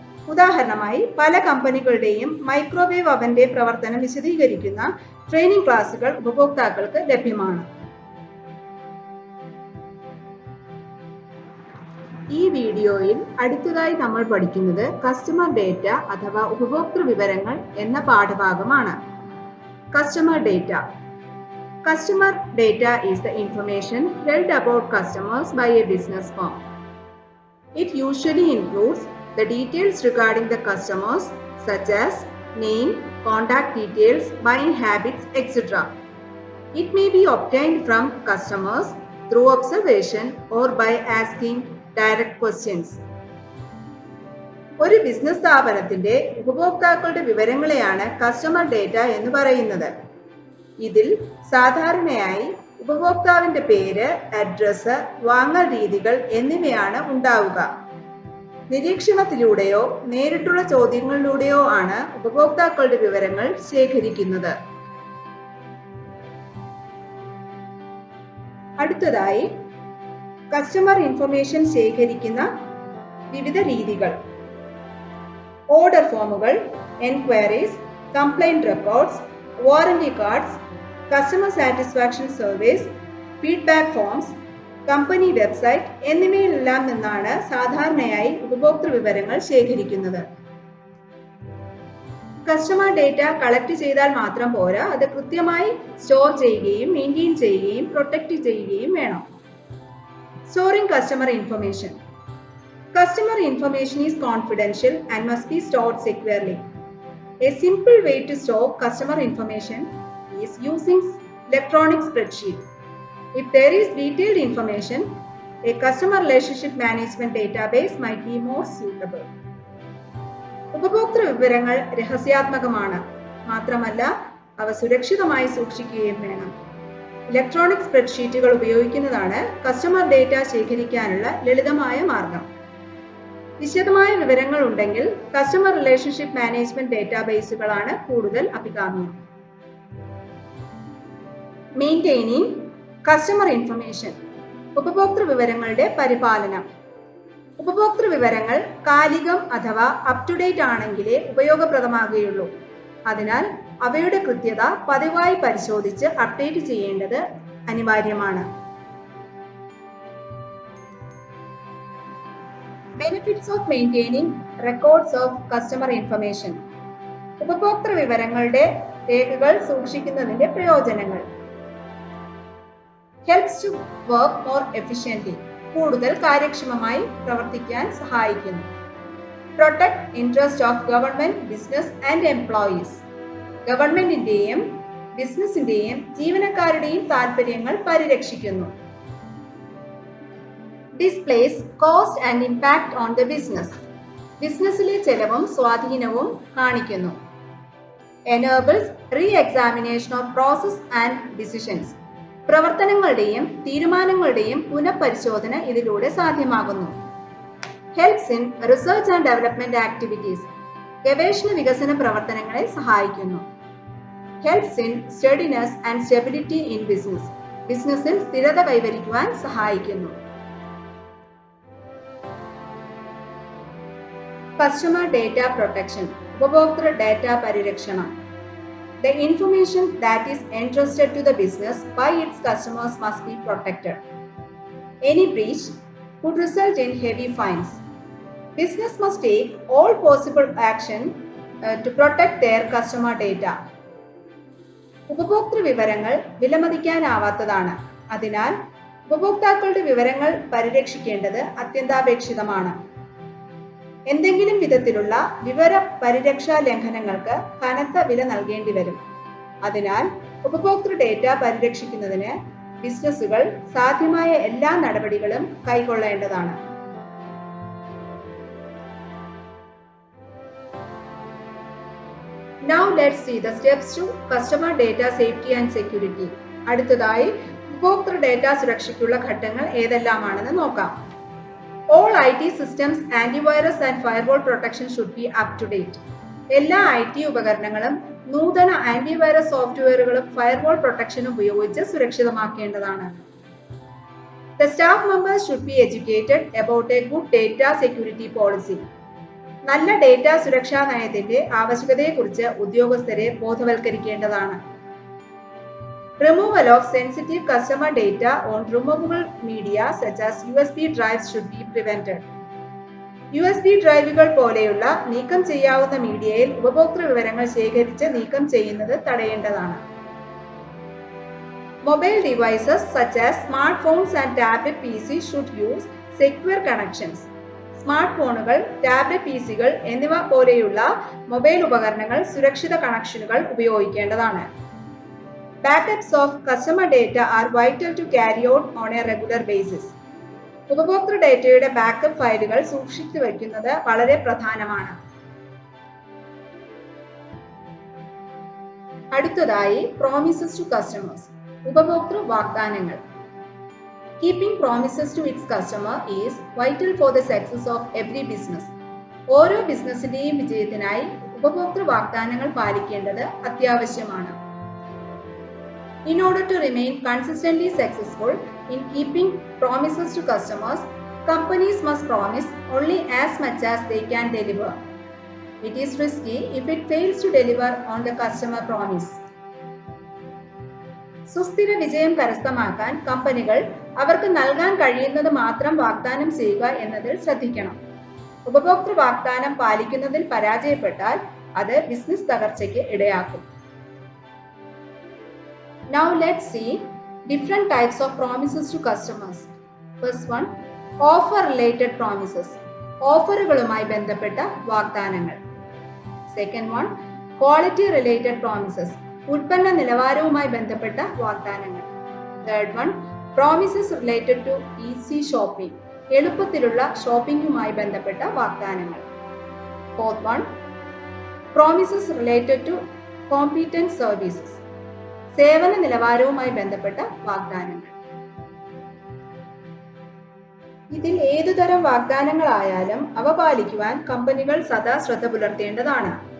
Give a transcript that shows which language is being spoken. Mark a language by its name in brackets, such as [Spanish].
[Malayalam] ഉദാഹരണമായി പല കമ്പനികളുടെയും മൈക്രോവേവ് അവന്റെ പ്രവർത്തനം വിശദീകരിക്കുന്ന ട്രെയിനിങ് ക്ലാസുകൾ ഉപഭോക്താക്കൾക്ക് ലഭ്യമാണ്. ഈ വീഡിയോയിൽ അടുത്തതായി നമ്മൾ പഠിക്കുന്നത് കസ്റ്റമർ ഡേറ്റ അഥവാ ഉപഭോക്തൃ വിവരങ്ങൾ എന്ന പാഠഭാഗമാണ്. [English] Customer data. Customer data is the information held about customers by a business firm. It usually includes the details regarding the customers such as name, contact details, buying habits, etc. It may be obtained from customers through observation or by asking direct questions. [Malayalam] ഒരു business സ്ഥാപനത്തിന്റെ ഉപഭോക്താക്കളുടെ വിവരങ്ങളെയാണ് customer data എന്ന് പറയുന്നത്. ഇതിൽ സാധാരണയായി ഉപഭോക്താവിന്റെ പേര്, address, വാങ്ങൽ രീതികൾ എന്നിവയാണ് ഉണ്ടാവുക. നിരീക്ഷണത്തിലൂടെയോ നേരിട്ടുള്ള ചോദ്യങ്ങളിലൂടെയോ ആണ് ഉപഭോക്താക്കളുടെ വിവരങ്ങൾ ശേഖരിക്കുന്നത്. അടുത്തതായി കസ്റ്റമർ ഇൻഫർമേഷൻ ശേഖരിക്കുന്ന വിവിധ രീതികൾ. ഓർഡർ ഫോമുകൾ, enquiries, complaint records, warranty cards, customer satisfaction surveys, feedback forms, company website എന്നിവയിലെല്ലാം നിന്നാണ് സാധാരണയായി ഉപഭോക്തൃ വിവരങ്ങൾ ശേഖരിക്കുന്നത്. കസ്റ്റമർ ഡേറ്റ കളക്ട് ചെയ്താൽ മാത്രം പോരാ, അത് കൃത്യമായി സ്റ്റോർ ചെയ്യുകയും മെയിൻറ്റെയിൻ ചെയ്യുകയും പ്രൊട്ടക്ട് ചെയ്യുകയും വേണം. [English] Storing customer information. Customer information is confidential and must be stored securely. A simple way to store customer information is using electronic spreadsheet. If there is detailed information, a customer relationship management database might be more suitable. [Malayalam] ഉപഭോക്തൃ വിവരങ്ങൾ രഹസ്യാത്മകമാണ്. മാത്രമല്ല അവ സുരക്ഷിതമായി സൂക്ഷിക്കുകയും വേണം. Electronic സ്പ്രെഡ്ഷീറ്റുകൾ ഉപയോഗിക്കുന്നതാണ് customer data ശേഖരിക്കാനുള്ള ലളിതമായ മാർഗം. വിശദമായ വിവരങ്ങൾ ഉണ്ടെങ്കിൽ കസ്റ്റമർ റിലേഷൻഷിപ്പ് മാനേജ്മെന്റ് ഡേറ്റാബേസുകളാണ് കൂടുതൽ അഭികാമ്യം. [English] Maintaining customer information. [Malayalam] ഉപഭോക്തൃ വിവരങ്ങളുടെ പരിപാലനം. ഉപഭോക്തൃ വിവരങ്ങൾ കാലികം അഥവാ അപ് ടു ഡേറ്റ് ആണെങ്കിലേ ഉപയോഗപ്രദമാകുകയുള്ളൂ. അതിനാൽ അവയുടെ കൃത്യത പതിവായി പരിശോധിച്ച് അപ്ഡേറ്റ് ചെയ്യേണ്ടത് അനിവാര്യമാണ്. [English] Benefits of maintaining records of customer information. [Malayalam] ഉപഭോക്തൃ വിവരങ്ങളുടെ രേഖകൾ സൂക്ഷിക്കുന്നതിന്റെ പ്രയോജനങ്ങൾ. [English] Helps to work more efficiently. [Malayalam] കൂടുതൽ കാര്യക്ഷമമായി പ്രവർത്തിക്കാൻ സഹായിക്കുന്നു. [English] Protect interest of government, business and employees. [Malayalam] ഗവൺമെന്റിന്റെയും ബിസിനസിന്റെയും ജീവനക്കാരുടെയും താൽപര്യങ്ങൾ പരിരക്ഷിക്കുന്നു. [English] Displays cost and impact on the business. [Malayalam] ബിസിനസ്സിലെ ചെലവും സ്വാധീനവും കാണിക്കുന്നു. [English] Enables re-examination of process and decisions. [Malayalam] പ്രവർത്തനങ്ങളുടെയും തീരുമാനങ്ങളുടെയും പുനഃപരിശോധന ഇതിലൂടെ സാധ്യമാകുന്നു. [English] Helps in research and development activities. [Malayalam] ഗവേഷണ വികസന പ്രവർത്തനങ്ങളെ സഹായിക്കുന്നു. [English] Helps in steadiness and stability in business. [Malayalam] ബിസിനസ്സിൽ സ്ഥിരത കൈവരിക്കുവാൻ സഹായിക്കുന്നു. [English] Customer data protection. [Malayalam] ഉപഭോക്തൃ data പരിരക്ഷണം. [English] The information that is entrusted to the business by its customers must be protected. Any breach could result in heavy fines. Business must take all possible action to protect their customer data. [Malayalam] ഉപഭോക്തൃ വിവരങ്ങൾ വിലമതിക്കാനാവാത്തതാണ്. അതിനാൽ ഉപഭോക്താക്കളുടെ വിവരങ്ങൾ പരിരക്ഷിക്കേണ്ടത് അത്യന്താപേക്ഷിതമാണ്. എന്തെങ്കിലും വിധത്തിലുള്ള വിവര പരിരക്ഷാ ലംഘനങ്ങൾക്ക് കനത്ത വില നൽകേണ്ടി വരും. അതിനാൽ ഉപഭോക്തൃ ഡേറ്റ പരിരക്ഷിക്കുന്നതിന് ബിസിനസ്സുകൾ സാധ്യമായ എല്ലാ നടപടികളും കൈക്കൊള്ളേണ്ടതാണ്. [English] Now let's see the steps to customer data safety and security. [Malayalam] അടുത്തതായി ഉപഭോക്തൃ ഡേറ്റ സുരക്ഷയ്ക്കുള്ള ഘട്ടങ്ങൾ ഏതെല്ലാമാണെന്ന് നോക്കാം. [English] All IT systems, antivirus and firewall protection should be up to date. [Malayalam] എല്ലാ IT ഉപകരണങ്ങളും നൂതന ആന്റിവൈറസ് സോഫ്റ്റ്വെയറുകളും ഫയർവാൾ പ്രൊട്ടക്ഷനും ഉപയോഗിച്ച് സുരക്ഷിതമാക്കേണ്ടതാണ്. [English] The staff members should be educated about a good data security policy. [Malayalam] നല്ല data സുരക്ഷാ നയത്തിന്റെ ആവശ്യകതയെക്കുറിച്ച് ഉദ്യോഗസ്ഥരെ ബോധവൽക്കരിക്കേണ്ടതാണ്. [English] Removal of sensitive customer data on removable media such as USB drives should be prevented. [Malayalam] USB ഡ്രൈവുകൾ പോലെയുള്ള നീക്കം ചെയ്യാവുന്ന മീഡിയയിൽ ഉപഭോക്തൃ വിവരങ്ങൾ ശേഖരിച്ച് നീക്കം ചെയ്യുന്നത് തടയേണ്ടതാണ്. [English] Mobile devices such as smartphones and tablet PCs should use secure connections. [Malayalam] Smart ഫോണുകൾ, ടാബ്ലറ്റ് പിസികൾ എന്നിവ പോലെയുള്ള മൊബൈൽ ഉപകരണങ്ങൾ സുരക്ഷിത കണക്ഷനുകൾ ഉപയോഗിക്കേണ്ടതാണ്. [English] Backups of customer data are vital to carry out on a regular basis. [Malayalam] ഉപഭോക്തൃ ഡേറ്റയുടെ ബാക്കപ്പ് ഫയലുകൾ സൂക്ഷിച്ചു വയ്ക്കുന്നത് വളരെ പ്രധാനമാണ്. അടുത്തതായി [English] promises to customers, [Malayalam] ഉപഭോക്തൃ വാഗ്ദാനങ്ങൾ. [English] Keeping promises to its customer is vital for the success of every business. [Malayalam] ഓരോ ബിസിനസിന്റെയും വിജയത്തിനായി ഉപഭോക്തൃ വാഗ്ദാനങ്ങൾ പാലിക്കേണ്ടത് അത്യാവശ്യമാണ്. [English] In order to remain consistently successful in keeping promises to customers, companies must promise only as much as they can deliver. It is risky if it fails to deliver on the customer promise. [Malayalam] സുസ്ഥിര വിജയം കരസ്ഥമാക്കാൻ കമ്പനികൾ അവർക്ക് നൽകാൻ കഴിയുന്നത് മാത്രം വാഗ്ദാനം ചെയ്യുക എന്നതിൽ ശ്രദ്ധിക്കണം. ഉപഭോക്തൃ വാഗ്ദാനം പാലിക്കുന്നതിൽ പരാജയപ്പെട്ടാൽ അത് ബിസിനസ് തകർച്ചയ്ക്ക് ഇടയാക്കും. [English] Now let's see different types of promises to customers. First one, offer related promises. [Malayalam] ഓഫറുകളുമായി ബന്ധപ്പെട്ട വാഗ്ദാനങ്ങൾ. [English] Second one, quality related promises. [Malayalam] ഉൽപ്പന്ന നിലവാരവുമായി ബന്ധപ്പെട്ട വാഗ്ദാനങ്ങൾ. [English] Third one, promises related to easy shopping. [Malayalam] എളുപ്പത്തിലുള്ള ഷോപ്പിംഗുമായി ബന്ധപ്പെട്ട വാഗ്ദാനങ്ങൾ. [English] Fourth one, promises related to competent services. [Malayalam] സേവന നിലവാരവുമായി ബന്ധപ്പെട്ട വാഗ്ദാനങ്ങൾ. ഇതിൽ ഏതുതരം വാഗ്ദാനങ്ങളായാലും അവ പാലിക്കുവാൻ കമ്പനികൾ സദാ ശ്രദ്ധ പുലർത്തേണ്ടതാണ്.